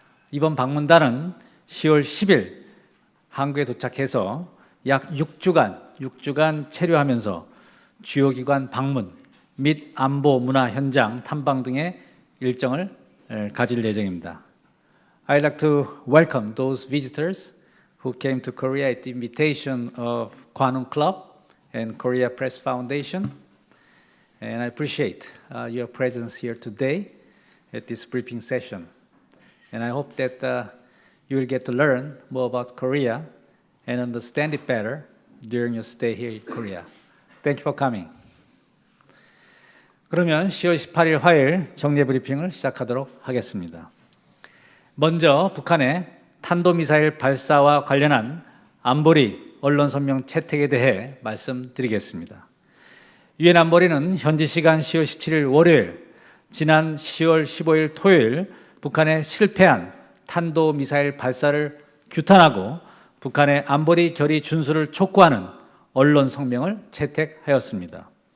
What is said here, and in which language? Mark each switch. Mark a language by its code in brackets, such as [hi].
[ko] 이번 방문단은 10월 10일 한국에 도착해서 약 6주간 체류하면서 주요 기관 방문 및 안보 문화 현장 탐방 등의 일정을 가질 예정입니다. [en] I'd like to welcome those visitors who came to Korea at the invitation of Kwanung Club and Korea Press Foundation. And I appreciate your presence here today at this briefing session. And I hope that you will get to learn more about Korea and understand it better during your stay here in Korea. Thank you for coming. [ko] 그러면 10월 18일 화요일 정례 브리핑을 시작하도록 하겠습니다. 먼저 북한의 탄도미사일 발사와 관련한 안보리 언론 성명 채택에 대해 말씀드리겠습니다. 유엔 안보리는 현지 시간 10월 17일 월요일, 지난 10월 15일 토요일 북한의 실패한 탄도미사일 발사를 규탄하고 북한의 안보리 결의 준수를 촉구하는 언론 성명을 채택하였습니다.